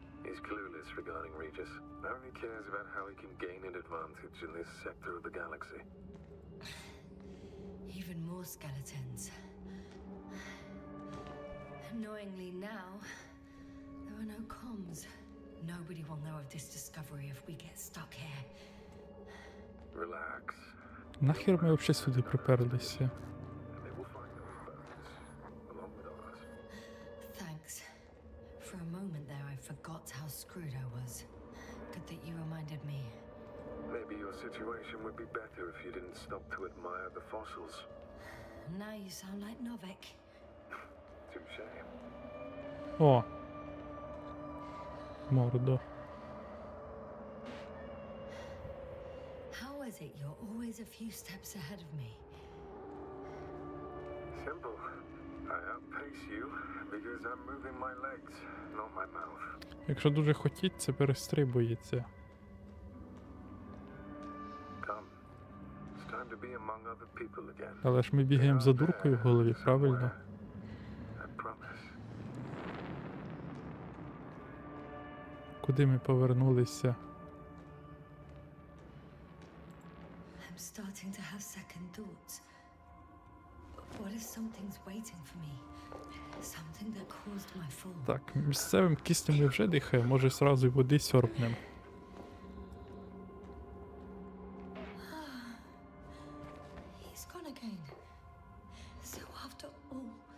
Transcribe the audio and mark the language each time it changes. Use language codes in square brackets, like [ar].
[en] He's clueless regarding Regis. Only cares about how he can gain an advantage in this sector of the galaxy. Even more skeletons. Annoyingly now, there are no comms. Nobody will know of this discovery if we get stuck here. Relax. [uk] нахер ми взагалі сюди приперлися? [en] They will find those bones, along with ours. Thanks. For a moment there, I forgot how screwed I was. Good that you reminded me. Maybe your situation would be better if you didn't stop to admire the fossils. Now you sound like Novik. Touche. [uk] О! Мордо. [en] How is it you're always a few steps ahead of me? Simple. I outpace you because I'm moving my legs, not my mouth. [uk] Якщо дуже хотіть, це перестрибується. [en] Come. It's time to be among other people again. [uk] Але ж ми бігаємо за дуркою в голові, правильно? [en] I promise. [uk] Куди ми повернулися? [en] I'm starting to have second thoughts. What if something's waiting for me? Something that caused my fall? [uk] Так, місцевим киснем ми вже дихаємо, може зразу й води сьорбнемо. [en] He's gone again. So after all...